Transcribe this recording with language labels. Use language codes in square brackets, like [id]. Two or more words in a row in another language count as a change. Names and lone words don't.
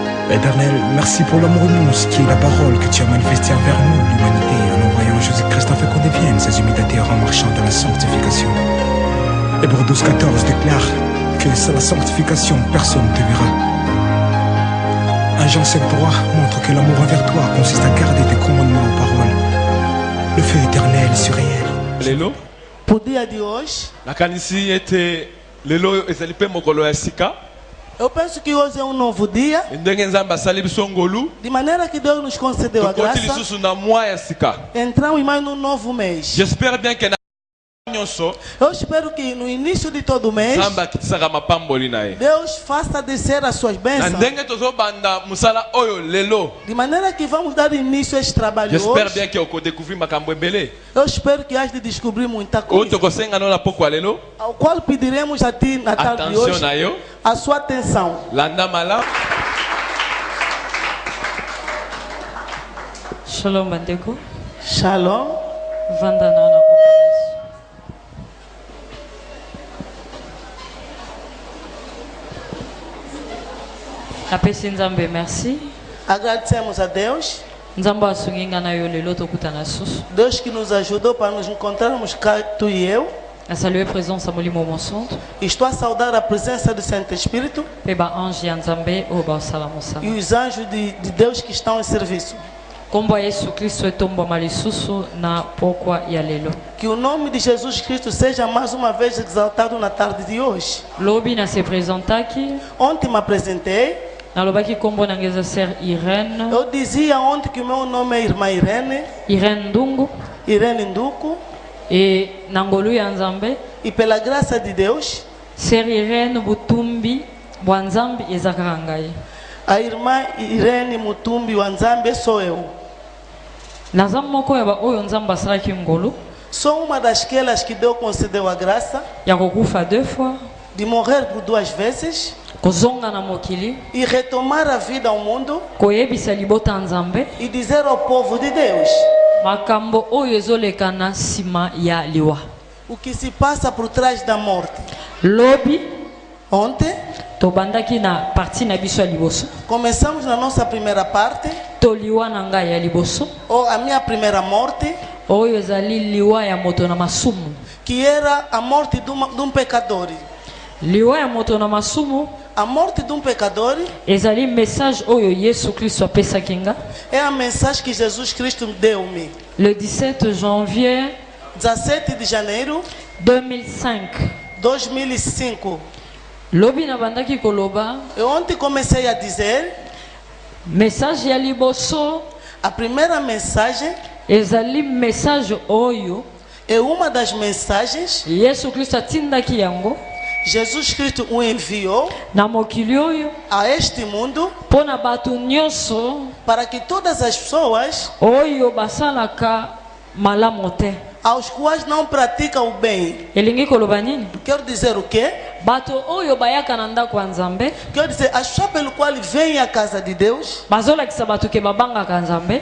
[fr] Éternel, merci pour l'amour immense qui est la parole que tu as manifestée envers nous, l'humanité, en envoyant Jésus-Christ afin qu'on devienne ses imitateurs en marchant dans la sanctification. Hébreux 12:14 déclare que sans la sanctification, personne ne te verra. 1 Jean 5:3 montre que l'amour envers toi consiste à garder tes commandements aux paroles. Le feu éternel sur réel. [ln] Lelo. [pt] Pour dia de hoje, [ln] La kanisi était lelo ezalipe mokolo ya sika. [pt] eu penso que hoje é novo dia, [ln] Ndenge nzamba sali biso ngolu. [pt] de maneira que Deus nos concedeu a [ln] Tokoti [pt] graça. [ln] lisusu na mwa ya sika. [pt] Entramos em mais um novo mês. [fr] J'espère bien que [ln] na nyonso [pt] Eu espero que no início de todo mês, [ln] nzamba kitisaka mapamboli na ye. [pt] Deus faça descer as suas [ln] Na [pt] bênçãos, [ln] ndenge tozobanda musala oyo lelo. [pt] de maneira que vamos dar início a este trabalho [fr] J'espère [pt] hoje. [fr] bien que [ln] okodécouvrir makambo ebele. [pt] Eu espero que has de descobrir muita [ln] Oyo [pt] coisa, [ln] tokosenga no na pokwa lelo. ao qual pediremos a ti na tarde de Attention [pt] hoje [ln] na yo. [pt] a sua atenção. [ln] Landa mala. Shalom bandeko. Shalom. Vanda na na kompanisi. Napesi nzambe merci. [pt] Agradecemos a Deus, [ln] Nzambe asungi nga na yo lelo tokutana susu. [pt] Deus que nos ajudou para nos encontrarmos cá, tu e eu. [ln] A [fr] saluer présence [ln] a molimo monsanto. [pt] Estou a saudar a presença do Santo Espírito [ln] Pe ba ange ya nzambe oyo baosala [pt] e [ln] mosala. [pt] os anjos de Deus que estão em serviço. [ln] Kombo ya Yesu Kristo etombama lisusu na pokwa ya lelo. [pt] Que o nome de Jesus Cristo seja mais uma vez exaltado na tarde de hoje. [ln] Lobi na se présentaki. [pt] Ontem me apresentei, [ln] Nalobaki kombo na ngeza ser Irene. [pt] eu dizia ontem que o meu nome é Irmã Irene, [ln] Irene Ndungu. [pt] Irene Nduku, [ln] E na ngolu ya nzambe. [pt] e pela graça de Deus, [ln] Ser Irene Butumbi bwa nzambe ezakaka ngai. [pt] a irmã Irene Mutumbi Wanzambe sou eu. [ln] Naza moko ya ba oyo nzambe asalaki ngolu [pt] Sou uma dasquelas que Deus concedeu a graça [ln] ya kokufa 2 fois, [pt] de morrer por 2 vezes [ln] kozonga na mokili, [pt] e retomar a vida ao mundo [ln] koyebisa libota nzambe [pt] e dizer ao povo de Deus [ln] makambo oyo ezoleka na nsima ya liwa. [pt] o que se passa por trás da morte. [ln] Lobi [pt] Ontem, [ln] tobandaki na parti na biso ya liboso, [pt] começamos na nossa primeira parte, [ln] to liwa na ngai ya liboso [pt] ou a minha primeira morte, [ln] oyo ezali liwa ya moto na masumu. [pt] que era a morte de um pecador. [ln] Liwa ya moto na masumu [pt] A morte de um pecador [ln] ezali message oyo Yesu Kristo apesaki nga [pt] é a mensagem que Jesus Cristo deu-me. [fr] le 17 janvier [pt] 17 de janeiro [fr] 2005. [pt] de 2005. [ln] Lobi na bandaki koloba [pt] Eu ontem comecei a dizer, [ln] message ya liboso [pt] a primeira mensagem [ln] ezali message oyo [pt] é uma das mensagens, [ln] Yesu Kristo atindaki yango [pt] Jesus Cristo o enviou [ln] na mokili oyo [pt] a este mundo [ln] mpo na bato nyonso [pt] para que todas as pessoas [ln] oyo basalaka malamu te. [pt] aos quais não praticam o bem. [ln] Elingi koloba nini? [pt] Quero dizer o quê? [ln] Bato oyo bayaka na ndako ya nzambe [pt] Quero dizer, as pessoas pelo qual vêm à casa de Deus [ln] bazolakisa bato ke babangaka nzambe,